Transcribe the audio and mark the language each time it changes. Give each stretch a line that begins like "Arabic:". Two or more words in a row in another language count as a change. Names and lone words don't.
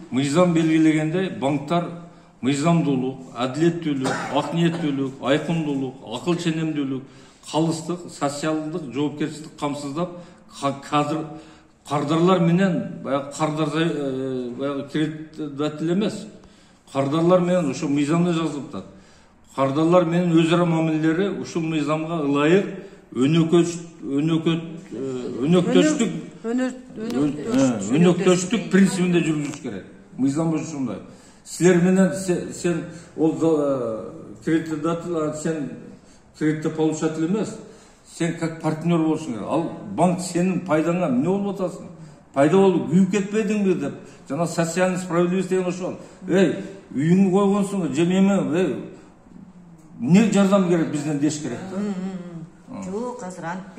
Kyrgyz: Мыйзам белгилегенде банктар мыйзамдуулук, адилеттүүлүк, ак ниеттүүлүк, айкындуулук, акыл ченемдүүлүк, калыстык, социалдык жоопкерчилик камсыздап, кардарлар менен баягы кредитдатель эмес, кардарлар менен ошо мыйзамда жазылып. Кардарлар менен өз ара мамилелери ушул мыйзамга ылайык өнөктөштүк принцибинде жүргүзүш керек. Мыйзам ушундай. Силер менен сен ол кредитдатель, сен кредитополучатель эмес, сен
Russian: как партнер
Kyrgyz: болушуң керек. Ал банк сенин пайдаңа эмне болуп атасың? Пайда болуп күйүп кетпедиңби деп. Жана
Russian: социальный справедливость
Kyrgyz: деген ошол. Үйүңү койгонсуң, же эме, не жардам керек бизден деш керек да. Жок, азыр антпек.